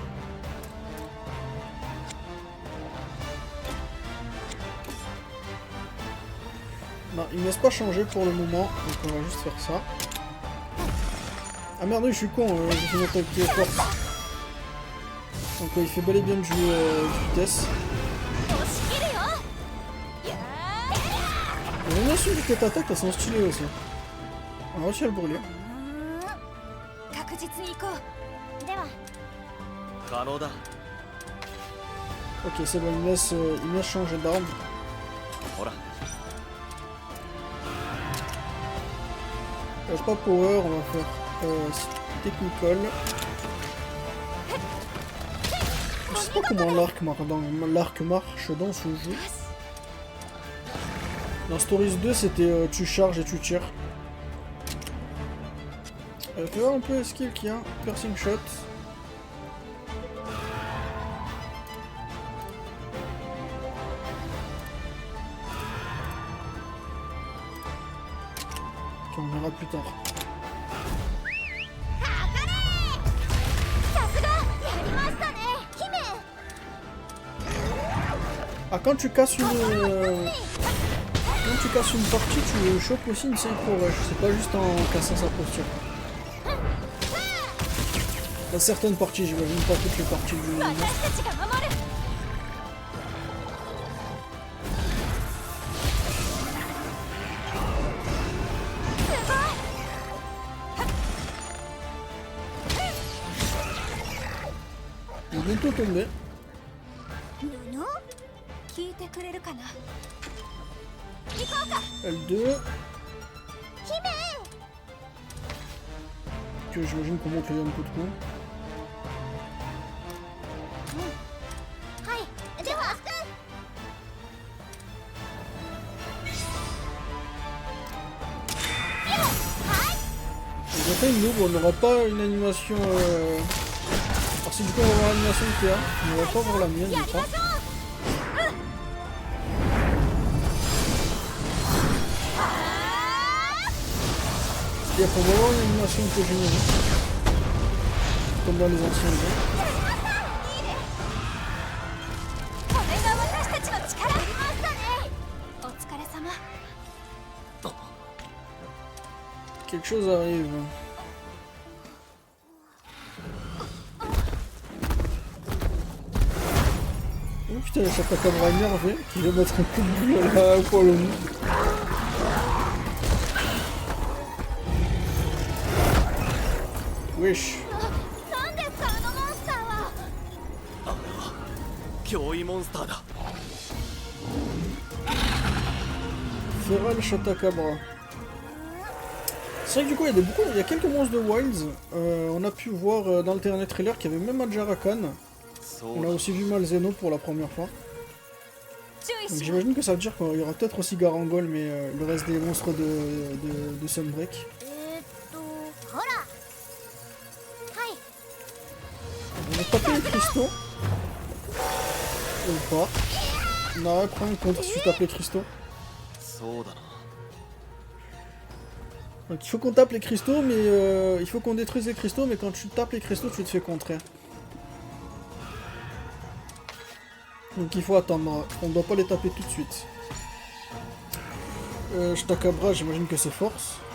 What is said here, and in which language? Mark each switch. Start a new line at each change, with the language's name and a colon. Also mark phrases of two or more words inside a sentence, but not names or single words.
French: Non, il me laisse pas changer pour le moment, donc on va juste faire ça. Ah merde, oui, je suis con, j'ai fait une attaque qui est forte. Donc il fait bel et bien du vitesse.
Japanese: 押し切るよ。いや
French: J'aime bien celui que t'attaques, elles sont stylées aussi. On a réussi à le brûler.
Japanese: 確実に行こうー。では。可能だ
French: Ok, c'est bon, il me laisse changer d'arme.
Japanese: ほら
French: Pas power, on va faire technical. Je sais pas comment l'arc marche dans ce jeu. Dans Stories 2, c'était tu charges et tu tires. Fais voir un peu les skills qu'il y a. Piercing shot. Ok, on verra plus tard.
Japanese: さすが。やりましたね。姫。
French: Ah, quand tu casses une partie, tu chopes aussi une synchro rush. C'est pas juste en cassant sa posture. Dans certaines parties, j'imagine pas toutes les parties du jeu.
Japanese: 私たちが守る。
French: Il est bientôt tombé.
Japanese: 布？聞いてくれるかな
French: L2. Que j'imagine qu'on monte les un coup de coup.
Japanese: はい。では。
French: J'ai fait une noob, on n'aura pas une animation. Alors si du coup on va voir l'animation de Théa, on va pas voir la mienne, je crois. C'est-à-dire qu'on va voir une animation que générique. Comme dans les anciens jeux.
Japanese: これが私たちの力ありましたねお疲れ様
French: Quelque chose arrive. Oh putain, il y a sa Takabra énervé qui veut mettre un coup de boule à Paolomu. Wesh.
Japanese: 何ですかあのモンスターは。あれは脅威モンスターだ。
French: Feral Chatacabra. C'est vrai que du coup il y a quelques monstres de Wilds. On a pu voir dans le dernier trailer qu'il y avait même un Jarakan. On a aussi vu Malzeno pour la première fois. Donc j'imagine que ça veut dire qu'il y aura peut-être aussi Garangol, mais le reste des monstres de Sunbreak.
Japanese: ほら。はい。
French: On va taper les cristaux. Ou pas. Non, prends un contre si tu tapes les cristaux.
Japanese: そうだな。
French: Donc il faut qu'on tape les cristaux, mais il faut qu'on détruise les cristaux, mais quand tu tapes les cristaux, tu te fais contrer. Donc il faut attendre, on ne doit pas les taper tout de suite. Chatacabra, j'imagine que c'est force.